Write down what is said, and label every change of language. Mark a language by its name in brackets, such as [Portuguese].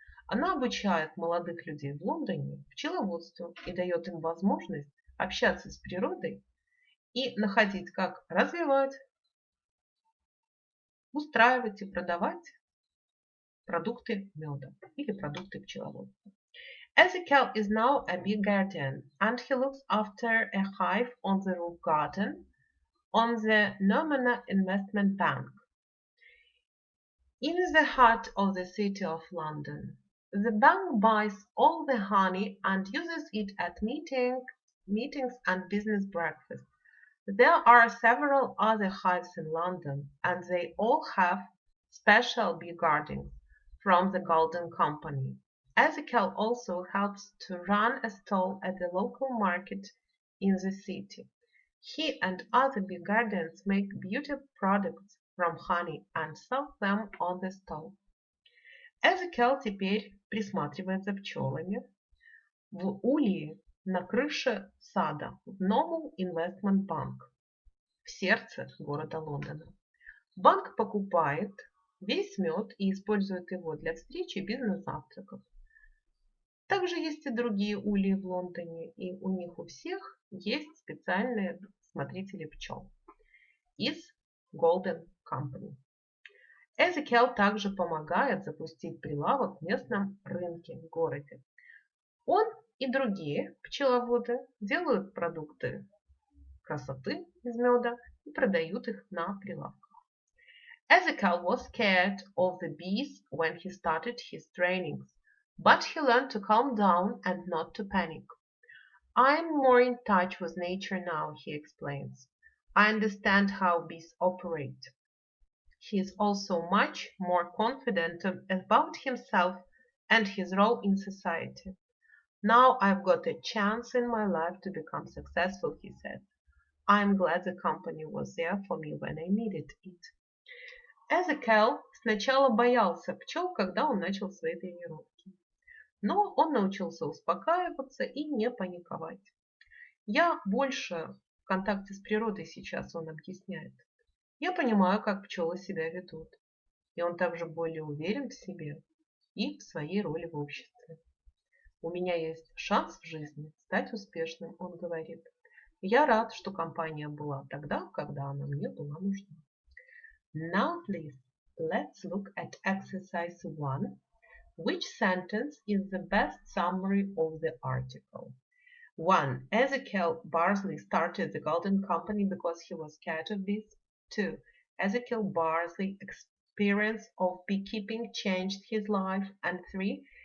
[Russian] Она обучает молодых людей в Лондоне пчеловодству и дает им возможность общаться с природой и находить, как развивать, устраивать и продавать продукты меда или продукты пчеловодства. [English] Ezekiel is now a bee guardian and he looks after a hive on the roof garden on the Nomena Investment Bank in the heart of the city of London. The bank buys all the honey and uses it at meetings and business breakfasts. There are several other hives in London and they all have special bee guardians from the Golden Company. Ezekiel also helps to run a stall at the local market in the city. He and other bee guardians make beauty products from honey and sell them on the stall. [Russian] Ezekiel теперь присматривает за пчелами в улье на крыше сада в Normal Investment Bank в сердце города Лондона. Банк покупает весь мед и использует его для встреч и бизнес-завтраков. Также есть и другие ульи в Лондоне, и у них у всех есть специальные смотрители пчел из Golden Company. Ezekiel также помогает запустить прилавок в местном рынке в городе. Он и другие пчеловоды делают продукты красоты из меда и продают их на прилавках. [English] Ezekiel was scared of the bees when he started his trainings, but he learned to calm down and not to panic. I'm more in touch with nature now, he explains. I understand how bees operate. He is also much more confident about himself and his role in society. Now I've got a chance in my life to become successful, he said. I'm glad the company was there for me when I needed it. [Russian] Ezekiel сначала боялся пчел, когда он начал свои тренировки. Но он научился успокаиваться и не паниковать. Я больше в контакте с природой сейчас, он объясняет. Я понимаю, как пчелы себя ведут. И он также более уверен в себе и в своей роли в обществе. У меня есть шанс в жизни стать успешным, он говорит. Я рад, что компания была тогда, когда она мне была нужна. [English] Now, please, let's look at exercise 1. Which sentence is the best summary of the article? 1. Ezekiel Barsley started the Golden Company because he was scared of bees. 2. Ezekiel Barsley's experience of beekeeping changed his life. And 3.